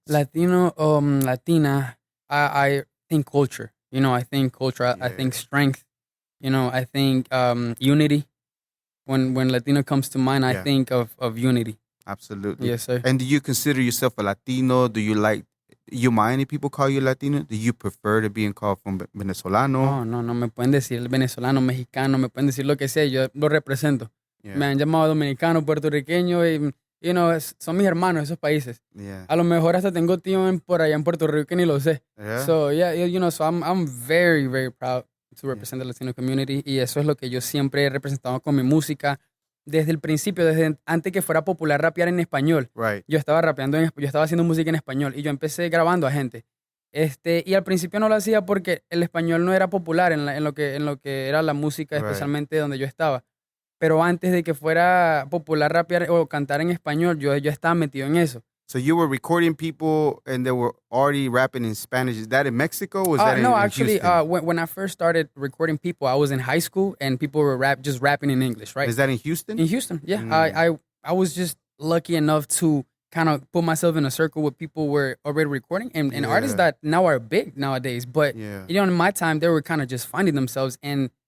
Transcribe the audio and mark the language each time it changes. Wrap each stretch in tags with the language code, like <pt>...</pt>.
<en>Latino, Latina, I think culture. I think culture. I think strength. I think unity. When Latino comes to mind, I think of unity. Absolutely. Yes, sir. And do you consider yourself a Latino? Do you mind if people call you Latino? Do you prefer to being called from Venezolano?</en> <es>No me pueden decir venezolano, mexicano, me pueden decir lo que sea, yo lo represento.</es> <en>Yeah.</en> <es>Me han llamado dominicano, puertorriqueño y, son mis hermanos esos países.</es> <en>Yeah.</en> <es>A lo mejor hasta tengo tío por allá en Puerto Rico que ni lo sé.</es> <en>Yeah. So, so I'm very, very proud to represent the Latino community</en> <es>y eso es lo que yo siempre he representado con mi música. Desde el principio, desde antes que fuera popular rapear en español, yo estaba rapeando, yo estaba haciendo música en español y yo empecé grabando a gente. Y al principio no lo hacía porque el español no era popular en lo que era la música, especialmente donde yo estaba. Pero antes de que fuera popular rapear o cantar en español, yo estaba metido en eso.</es> <en>So you were recording people and they were already rapping in Spanish. Is that in Mexico or was that no, in actually, Houston? When I first started recording people, I was in high school and people were just rapping in English, right? Is that in Houston? In Houston, yeah. I was just lucky enough to kind of put myself in a circle with people who were already recording and artists that now are big nowadays. But, in my time, they were kind of just finding themselves and</en>